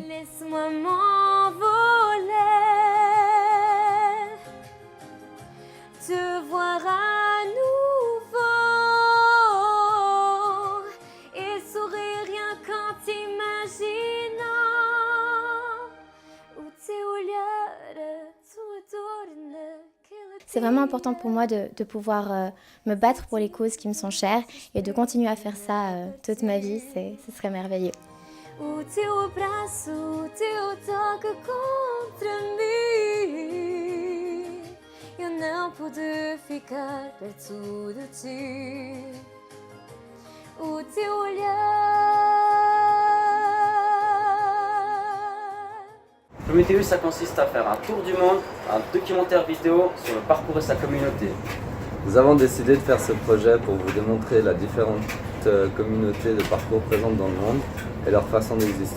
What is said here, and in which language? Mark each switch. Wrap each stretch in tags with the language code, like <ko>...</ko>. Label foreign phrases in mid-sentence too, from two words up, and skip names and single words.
<fr>Laisse-moi m'envoler, te voir à nouveau et sourire rien qu'en t'imaginant où tes</fr> <pt>olhar tua dor.</pt> <fr>C'est vraiment important pour moi de pouvoir me battre pour les causes qui me sont chères et de continuer à faire ça toute ma vie, ce serait merveilleux.</fr> <pt>O teu abraço, o teu toque contra mim. Eu não pude ficar perto de ti. O teu olhar.</pt> <fr>Prometheus, ça consiste à faire un tour du monde, un documentaire vidéo sur le parcours de sa communauté. Nous avons décidé de faire ce projet pour vous démontrer la différente communautés de parcours présentes dans le monde et leur façon d'exister.</fr>